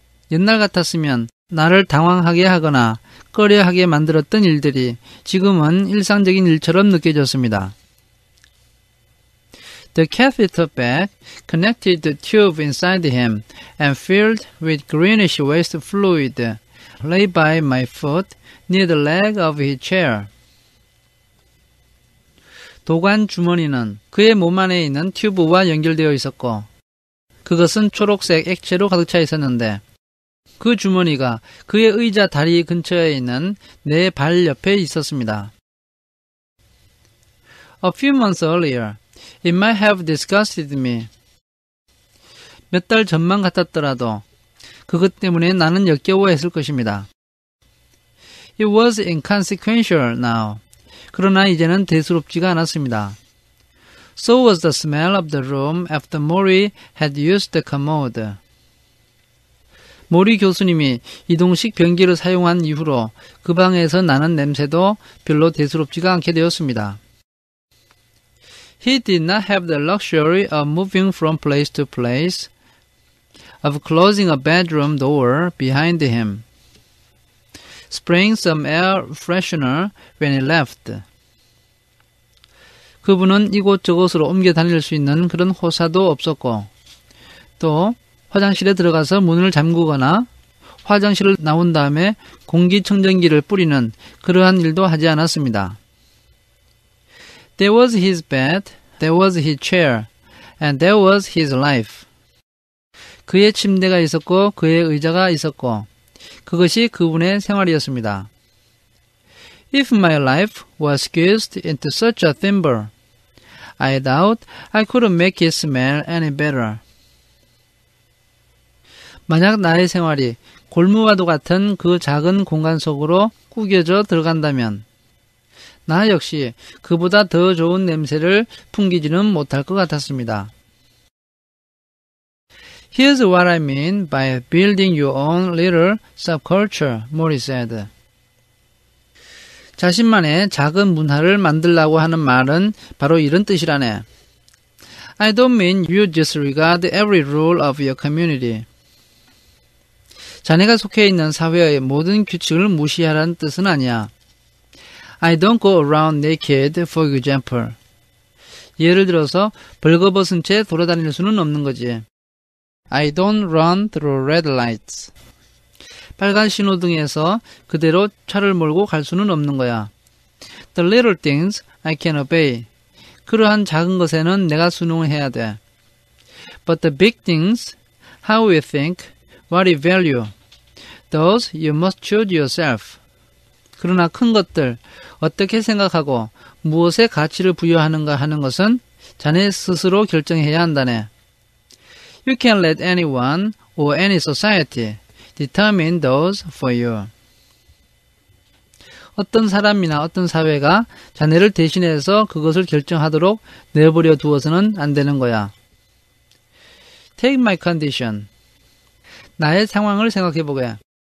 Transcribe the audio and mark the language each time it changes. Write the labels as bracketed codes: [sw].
[ko] 옛날 같았으면 나를 당황하게 하거나 꺼려하게 만들었던 일들이 지금은 일상적인 일처럼 느껴졌습니다. [en] The catheter bag connected the tube inside him and filled with greenish waste fluid lay by my foot near the leg of his chair. [ko] 도관 주머니는 그의 몸 안에 있는 튜브와 연결되어 있었고 그것은 초록색 액체로 가득 차 있었는데 그 주머니가 그의 의자 다리 근처에 있는 내 발 옆에 있었습니다. [en] A few months earlier, it might have disgusted me. [ko] 몇 달 전만 같았더라도 그것 때문에 나는 역겨워했을 것입니다. [en] It was inconsequential now. [ko] 그러나 이제는 대수롭지가 않았습니다. [en] So was the smell of the room after Mori had used the commode. [ko] 모리 교수님이 이동식 변기를 사용한 이후로 그 방에서 나는 냄새도 별로 대수롭지가 않게 되었습니다. [en] He did not have the luxury of moving from place to place, of closing a bedroom door behind him, spraying some air freshener when he left. [ko] 그분은 이곳저곳으로 옮겨 다닐 수 있는 그런 호사도 없었고 또 화장실에 들어가서 문을 잠그거나 화장실을 나온 다음에 공기청정기를 뿌리는 그러한 일도 하지 않았습니다. [en] There was his bed, there was his chair, and there was his life. [ko] 그의 침대가 있었고 그의 의자가 있었고 그것이 그분의 생활이었습니다. [en] If my life was squeezed into such a thimble, I doubt I could make it smell any better. [ko] 만약 나의 생활이 골무와도 같은 그 작은 공간 속으로 구겨져 들어간다면 나 역시 그보다 더 좋은 냄새를 풍기지는 못할 것 같았습니다. [en] Here's what I mean by building your own little subculture, Mori said. [ko] 자신만의 작은 문화를 만들라고 하는 말은 바로 이런 뜻이라네. [en] I don't mean you disregard every rule of your community. [ko] 자네가 속해 있는 사회의 모든 규칙을 무시하라는 뜻은 아니야. [en] I don't go around naked, for example. [ko] 예를 들어서 벌거벗은 채 돌아다닐 수는 없는 거지. [en] I don't run through red lights. [ko] 빨간 신호등에서 그대로 차를 몰고 갈 수는 없는 거야. [en] The little things I can obey. [ko] 그러한 작은 것에는 내가 순응을 해야 돼. [en] But the big things, how we think, what we value, those you must choose yourself. [ko] 그러나 큰 것들, 어떻게 생각하고 무엇에 가치를 부여하는가 하는 것은 자네 스스로 결정해야 한다네. [en] You can't let anyone or any society determine those for you. [ko] 어떤 사람이나 어떤 사회가 자네를 대신해서 그것을 결정하도록 내버려 두어서는 안 되는 거야. [en] Take my condition. [ko] 나의 상황을 생각해보게.